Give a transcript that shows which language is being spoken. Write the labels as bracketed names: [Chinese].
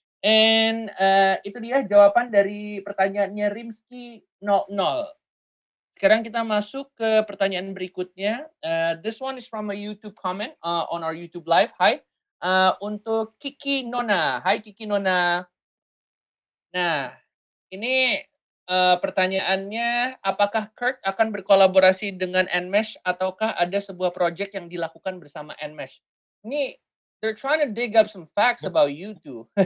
[Indonesian] And itu dia jawaban dari pertanyaannya Rimsky 00. sekarang kita masuk ke pertanyaan berikutnya. [English] This one is from a YouTube comment on our YouTube live. [Indonesian] Hai, untuk Kiki Nona. Hai Kiki Nona. Nah, ini pertanyaannya, apakah Kurt akan berkolaborasi dengan Andmesh ataukah ada sebuah project yang dilakukan bersama Andmesh? [English] Ini they're trying to dig up some facts about you two.